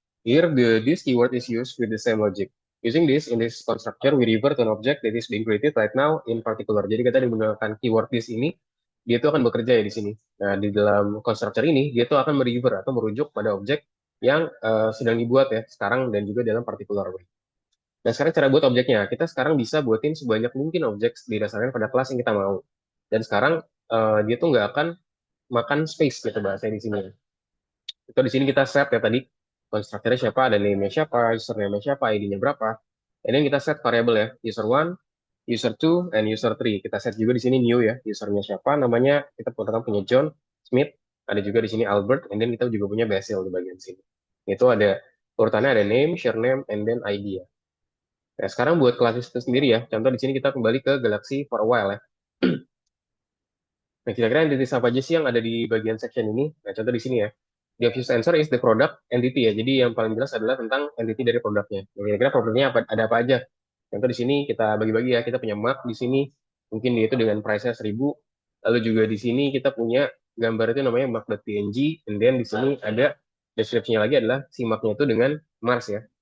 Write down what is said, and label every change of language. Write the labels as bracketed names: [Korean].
[English] Here this keyword is used with the same logic. Using this in this constructor, we refer to an object that is being created right now in particular. [Indonesian] Jadi kita menggunakan keyword this ini, dia itu akan bekerja ya di sini. Nah, di dalam constructor ini, dia itu akan merefer atau merujuk pada objek yang sedang dibuat ya sekarang dan juga dalam particular way. Nah, sekarang cara buat objeknya. Kita sekarang bisa buatin sebanyak mungkin objek didasarkan pada kelas yang kita mau. Dan sekarang dia tuh nggak akan makan space gitu bahasa di sini. Itu di sini kita set ya tadi konstruktornya siapa, ada name-nya siapa, username-nya siapa, ID-nya berapa. Ini kita set variable ya, user one, user two, and user three. Kita set juga di sini new ya, usernya siapa, namanya kita pertama punya John Smith, ada juga di sini Albert, and then kita juga punya Basil di bagian sini. Itu ada urutannya ada name, share name, and then ID ya. Nah, sekarang buat kelas itu sendiri ya. Contoh di sini kita kembali ke Galaxy for a while ya. Nah, kira-kira entity apa aja sih yang ada di bagian section ini? Nah, contoh di sini ya. [English] The obvious answer is the product entity ya. [Indonesian] Jadi yang paling jelas adalah tentang entity dari produknya. Nah, kira-kira propertinya ada apa aja? Contoh di sini kita bagi-bagi ya. Kita punya mark di sini. Mungkin dia itu dengan price-nya 1000. Lalu juga di sini kita punya gambar itu namanya mark.png. And then di sini ada description-nya lagi adalah si mark-nya itu dengan Mars ya.